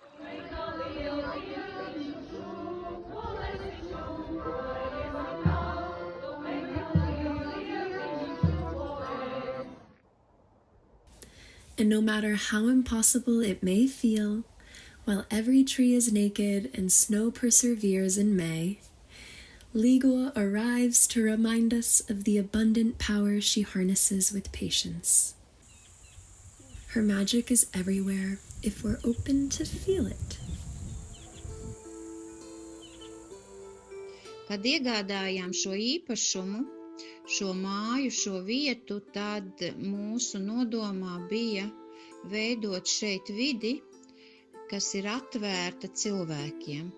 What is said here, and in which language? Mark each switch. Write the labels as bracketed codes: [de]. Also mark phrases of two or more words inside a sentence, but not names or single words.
[en] And no matter how impossible it may feel, while every tree is naked and snow perseveres in May, Līgo arrives to remind us of the abundant power she harnesses with patience. Her magic is everywhere if we're open to feel it. [lv] Kad iegādājām šo īpašumu, šo māju, šo vietu, tad mūsu nodomā bija veidot šeit vidi, kas ir atvērta cilvēkiem.